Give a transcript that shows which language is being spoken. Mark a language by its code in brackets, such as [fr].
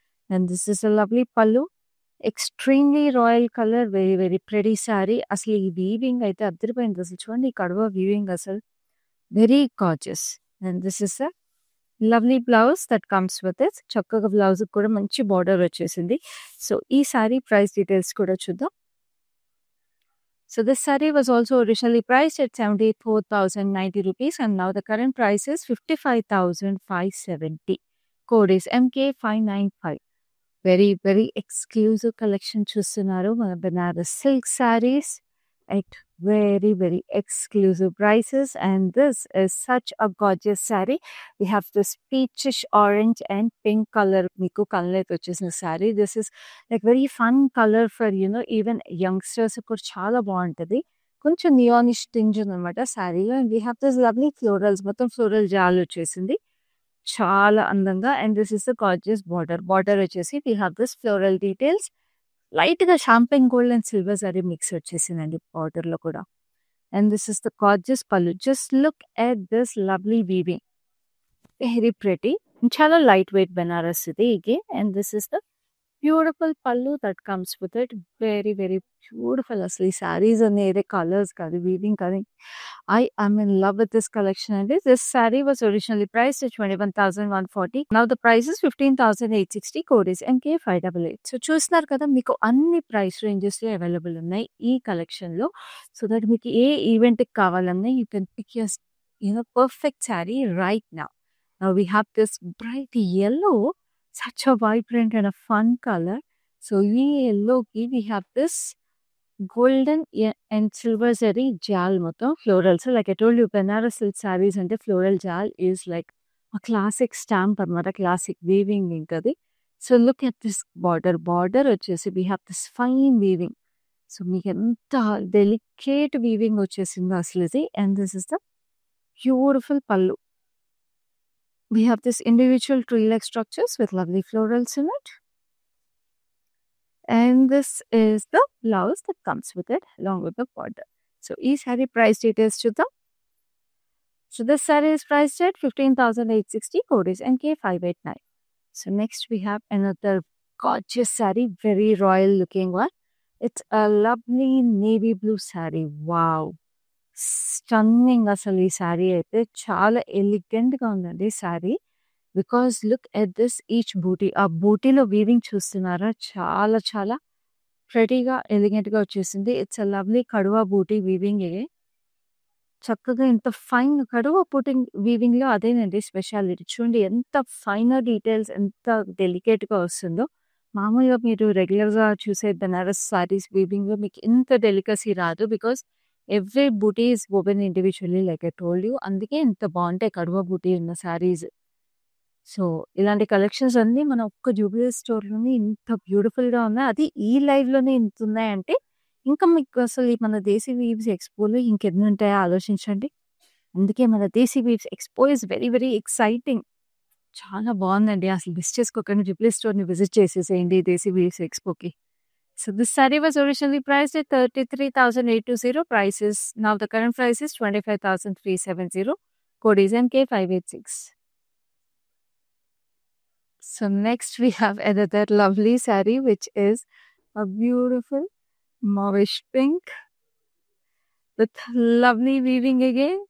[en] And this is a lovely pallu. Extremely royal colour. Very, very pretty sari. [te] అసలు ఈ weaving అయితే అదిరిపోయింది. అసలు చూడండి ఈ కడవ వీవింగ్ అసలు very gorgeous. [en] And this is a lovely blouse that comes with it. [te] చక్కగా బ్లౌజ్‌కి కూడా మంచి బార్డర్ వచ్చేసింది. సో, ఈ శారీ ప్రైస్ డీటెయిల్స్ కూడా చూద్దాం. [en] So this saree was also originally priced at 74,090 rupees and now the current price is 55,570. Code is MK595. Very, very exclusive collection చూస్తున్నారు. మన Banaras silk sarees at very, very exclusive prices and this is such a gorgeous saree. We have this peachish orange and pink color [te] మీకు colour వచ్చేసిన [en] saree. This is like very fun color for even youngsters [te] కూడా చాలా బాగుంటది. కొంచెం నియానిష్ tinge ఉందన్నమాట శారీలో. [en] and we have this lovely florals, [te] మొత్తం floral జాల్ వచ్చేసింది చాలా అందంగా. [en] And this is the gorgeous border వచ్చేసి we have this floral details. [te] Light గా champagne gold and silver zari mix వచ్చేసిందండి బార్డర్ లో కూడా. [en] And this is the gorgeous pallu. Just look at this lovely weaving, very pretty. [te] చాలా light weight Banaras ఇది [en] again. And this is the beautiful pallu that comes with it. Very, very beautiful. [te] అసలు ఈ శారీస్ అనేది కలర్స్ కాదు, వీవింగ్ కాదు. [en] I am in love with this collection అండి. This saree was originally priced at 21,140. Now the price is 15,860. Code is MK588. [te] So చూస్తున్నారు కదా, మీకు అన్ని ప్రైస్ రేంజెస్ లో అవైలబుల్ ఉన్నాయి ఈ కలెక్షన్ లో. [en] so that [te] మీకు ఏ ఈవెంట్ కి కావాలన్నా [en] You can pick your perfect sari right now. Now we have this bright yellow, such a vibrant and a fun color. So ఈ yellow కి we have this golden and silver zari jal మొత్తం ఫ్లోరల్స్. Like I told you Banaras silk saris అంటే floral jaal is like a classic stamp అన్నమాట, classic weaving ఇంకది. So look at this border వచ్చేసి we have this fine weaving. [te] So మీకు ఎంత delicate weaving వచ్చేసిందో అసలు ఇది. [en] And this is the beautiful pallu. We have this individual tree-like structures with lovely florals in it. And this is the blouse that comes with it along with the border. So, each saree price details chuddam. So, this saree is priced at 15,860. Code is MK589. So, next we have another gorgeous saree, very royal looking one. It's a lovely navy blue saree. Wow. Stunning. [te] అసలు ఈ శారీ అయితే చాలా elegant గా ఉందండి sari. [en] Because look at this each బూటీ. [te] ఆ బూటీలో weaving చూస్తున్నారా, చాలా చాలా ప్రెటీగా ఎలిగెంట్ గా వచ్చేసింది. [en] It's a lovely కడువా బూటీ weaving. [te] చక్కగా ఎంత ఫైన్ కడువా బూటీ వీవింగ్ లో అదేనండి స్పెషాలిటీ. చూడండి ఎంత ఫైనర్ డీటెయిల్స్, ఎంత డెలికేట్ గా వస్తుందో. మామూలుగా మీరు రెగ్యులర్ గా చూసే బెనారస్ సారీస్ వీవింగ్ లో మీకు ఇంత డెలికసీ రాదు. [en] Because every బూటీ is open individually like I told you. [te] అందుకే ఇంత బాగుంటాయి కడువా బూటీ ఉన్న శారీస్. సో ఇలాంటి కలెక్షన్స్ అన్ని మన ఒక్క జూబిలీ స్టోర్లోనే ఇంత బ్యూటిఫుల్ గా ఉన్నాయి. అది ఈ లైవ్ లోనే ఇంత ఉన్నాయంటే ఇంకా మీకు అసలు మన దేశీ వీవ్స్ ఎక్స్పోలో ఇంకెన్ని ఉంటాయో ఆలోచించండి. అందుకే మన దేశీ weaves expo is very, very exciting. చాలా బాగుందండి. అసలు మిస్ చేసుకోకండి, జూబిలీ స్టోర్ని విజిట్ చేసేసేయండి దేశీ weaves ఎక్స్పోకి. [en] So this saree was originally priced at 33,820. Price is now the current price is 25,370. Code is MK586. So next we have another lovely saree which is a beautiful mauvish pink with lovely weaving again.